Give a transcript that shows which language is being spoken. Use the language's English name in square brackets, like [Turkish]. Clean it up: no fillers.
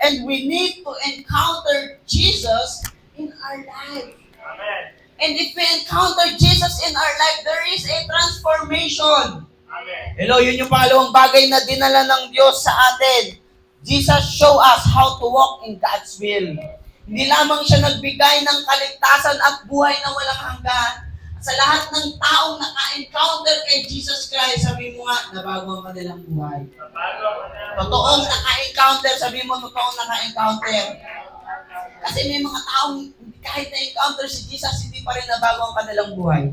[English] And we need to encounter Jesus in our life. Amen. And if we encounter Jesus in our life, there is a transformation. Amen. [Filipino] Hello, yun yung pangalawang bagay na dinala ng Diyos sa atin. [English] Jesus show us how to walk in God's will. [Filipino] Hindi lamang siya nagbigay ng kaligtasan at buhay na walang hanggan. Sa lahat ng taong naka-encounter kay Jesus Christ, sabi mo nga, nabago ang kanilang buhay. Bago ako na. Totoong naka-encounter, sabi mo, totoong naka-encounter. Kasi may mga taong kahit na-encounter si Jesus, hindi pa rin nabago ang kanilang buhay.